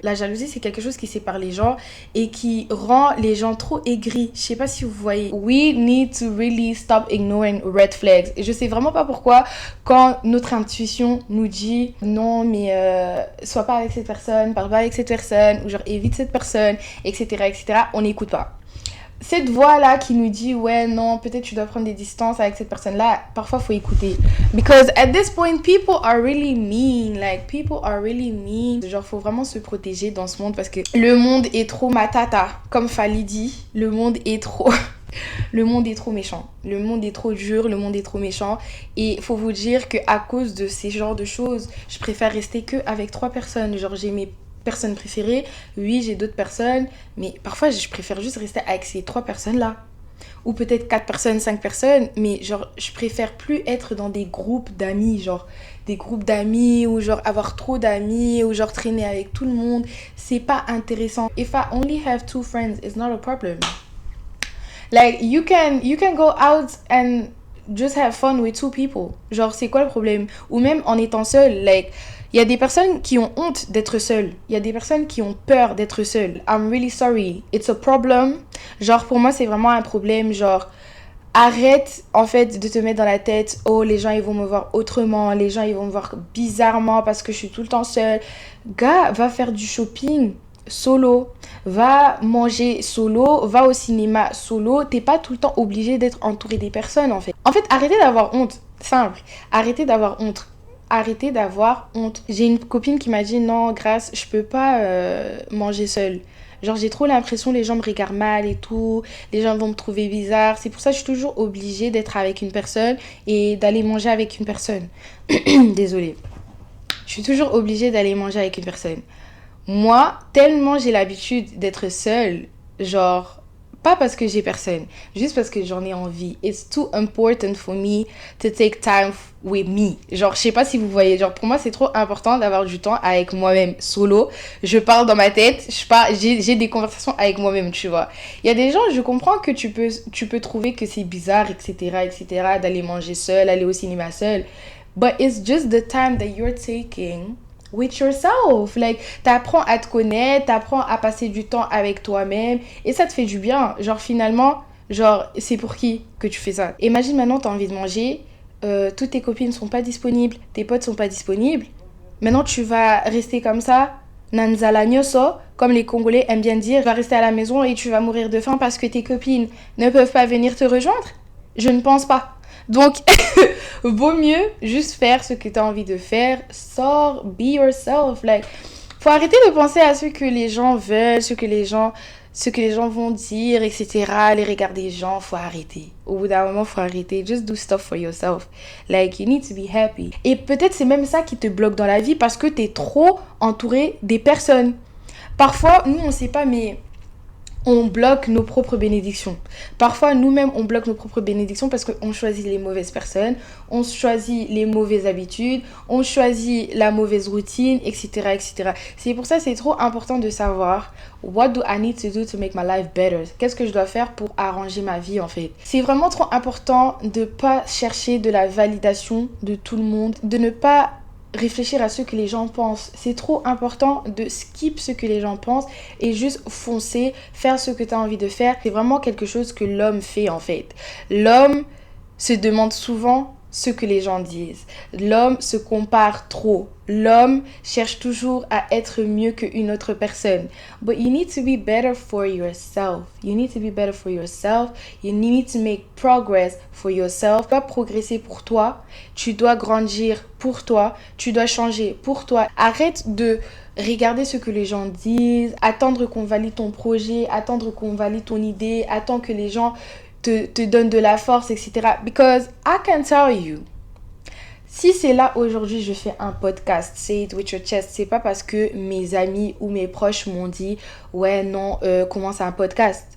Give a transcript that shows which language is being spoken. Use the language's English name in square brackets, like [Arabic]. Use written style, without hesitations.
[French] La jalousie, c'est quelque chose qui sépare les gens et qui rend les gens trop aigris. Je sais pas si vous voyez. [English] We need to really stop ignoring red flags. [French] Et je sais vraiment pas pourquoi, quand notre intuition nous dit non, mais sois pas avec cette personne, parle pas avec cette personne, ou genre évite cette personne, etc., etc., on n'écoute pas. Cette voix-là qui nous dit, ouais, non, peut-être tu dois prendre des distances avec cette personne-là, parfois, faut écouter. [English] Because at this point, people are really mean. Like, people are really mean. [French] Genre, faut vraiment se protéger dans ce monde parce que le monde est trop matata. Comme Fally dit, le monde est trop... Le monde est trop méchant. Le monde est trop dur, le monde est trop méchant. Et faut vous dire qu'à cause de ces genres de choses, je préfère rester qu'avec 3 personnes. Genre, j'ai mes personnes préférées, oui, j'ai d'autres personnes, mais parfois je préfère juste rester avec ces 3 personnes-là. Ou peut-être 4 personnes, 5 personnes, mais genre je préfère plus être dans des groupes d'amis, genre des groupes d'amis, ou genre avoir trop d'amis, ou genre traîner avec tout le monde. C'est pas intéressant. [English] If I only have 2 friends, it's not a problem. Like, you can go out and just have fun with 2 people. [French] Genre, c'est quoi le problème? Ou même en étant seul, like... Il y a des personnes qui ont honte d'être seules. Il y a des personnes qui ont peur d'être seules. [English] I'm really sorry. It's a problem. [French] Genre, pour moi, c'est vraiment un problème. Genre, arrête, en fait, de te mettre dans la tête, oh, les gens, ils vont me voir autrement. Les gens, ils vont me voir bizarrement parce que je suis tout le temps seule. Gars, va faire du shopping solo. Va manger solo. Va au cinéma solo. T'es pas tout le temps obligé d'être entouré des personnes, en fait. En fait, arrêtez d'avoir honte. Simple. Arrêtez d'avoir honte. Arrêtez d'avoir honte. J'ai une copine qui m'a dit non, Grâce, je peux pas manger seule. Genre, j'ai trop l'impression les gens me regardent mal et tout. Les gens vont me trouver bizarre. C'est pour ça que je suis toujours obligée d'être avec une personne et d'aller manger avec une personne. Désolée. Je suis toujours obligée d'aller manger avec une personne. Moi, tellement j'ai l'habitude d'être seule, genre... Pas parce que j'ai personne, juste parce que j'en ai envie. [English] It's too important for me to take time with me. [French] Genre, je sais pas si vous voyez, genre pour moi c'est trop important d'avoir du temps avec moi-même, solo. Je parle dans ma tête, j'ai des conversations avec moi-même, tu vois. Il y a des gens, je comprends que tu peux trouver que c'est bizarre, etc., etc., d'aller manger seul, aller au cinéma seul. [English] but it's just the time that you're taking with yourself. [French] Like, t'apprends à te connaître, t'apprends à passer du temps avec toi-même et ça te fait du bien. Genre, finalement, genre, c'est pour qui que tu fais ça? Imagine maintenant, t'as envie de manger, toutes tes copines sont pas disponibles, tes potes sont pas disponibles. Maintenant, tu vas rester comme ça, [Lingala] nanzala nyoso, [French] comme les Congolais aiment bien dire, tu vas rester à la maison et tu vas mourir de faim parce que tes copines ne peuvent pas venir te rejoindre? Je ne pense pas. Donc, vaut mieux juste faire ce que tu as envie de faire. Sors, [English] be yourself. [French] Like, faut arrêter de penser à ce que les gens veulent, ce que les gens vont dire, etc. Les regards des gens, faut arrêter. Au bout d'un moment, faut arrêter. [English] Just do stuff for yourself. Like, you need to be happy. [French] Et peut-être c'est même ça qui te bloque dans la vie parce que tu es trop entouré des personnes. Parfois, nous, on sait pas, mais on bloque nos propres bénédictions. Parfois, nous-mêmes, on bloque nos propres bénédictions parce qu'on choisit les mauvaises personnes, on choisit les mauvaises habitudes, on choisit la mauvaise routine, etc., etc. C'est pour ça que c'est trop important de savoir [English] what do I need to do to make my life better? [French] Qu'est-ce que je dois faire pour arranger ma vie, en fait? C'est vraiment trop important de ne pas chercher de la validation de tout le monde, de ne pas réfléchir à ce que les gens pensent. C'est trop important de skip ce que les gens pensent et juste foncer, faire ce que tu as envie de faire. C'est vraiment quelque chose que l'homme fait en fait. L'homme se demande souvent ce que les gens disent. L'homme se compare trop. L'homme cherche toujours à être mieux qu'une autre personne. [English] But you need to be better for yourself. You need to be better for yourself. You need to make progress for yourself. [French] Tu dois progresser pour toi. Tu dois grandir pour toi. Tu dois changer pour toi. Arrête de regarder ce que les gens disent, attendre qu'on valide ton projet, attendre qu'on valide ton idée, attendre que les gens te donne de la force, etc. [English] Because I can tell you, [French] si c'est là aujourd'hui je fais un podcast, say it with your chest, c'est pas parce que mes amis ou mes proches m'ont dit ouais non, commence un podcast.